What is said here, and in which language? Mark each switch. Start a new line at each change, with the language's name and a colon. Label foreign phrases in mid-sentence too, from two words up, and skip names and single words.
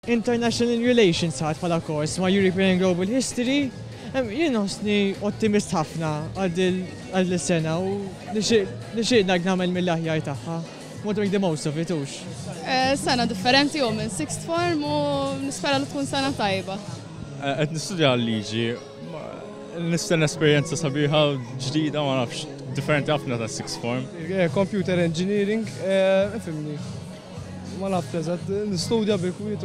English: International Relations
Maltese: ħadd bħala kors ma' European Global History. Jien ħossni ottimist ħafna għal-sena u nixtieq nagħmel mill-aħjar tagħha.
English: Want to make the most of it,
Maltese: ux? Sena differenti u minn
English: sixth form
Maltese: u nispera li tkun sena tajba. Qed nistudja l-liġi, nistenna esperjenza sabiħa ġdida ma nafx differenti ħafna ta'
English: sixth form. Computer engineering,
Maltese: fimni. Ma nafx eżatt, nistudja bil-kwietu.